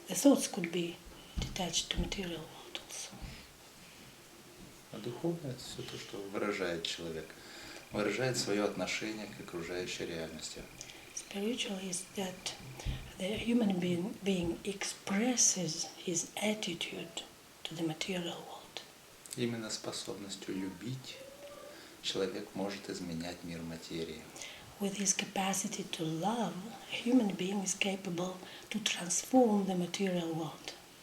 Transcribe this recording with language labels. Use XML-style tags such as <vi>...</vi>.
<en>The thoughts could be detached to material world also.</en> <ru>А духовное – это все то, что выражает человек, выражает свое отношение к окружающей реальности.</ru> <en>Spiritual is that the human being expresses his attitude to the material world.</en> <ru>Именно способностью любить человек может изменять мир материи.</ru> <en>With his capacity to love, a human being is capable to transform the material world.</en>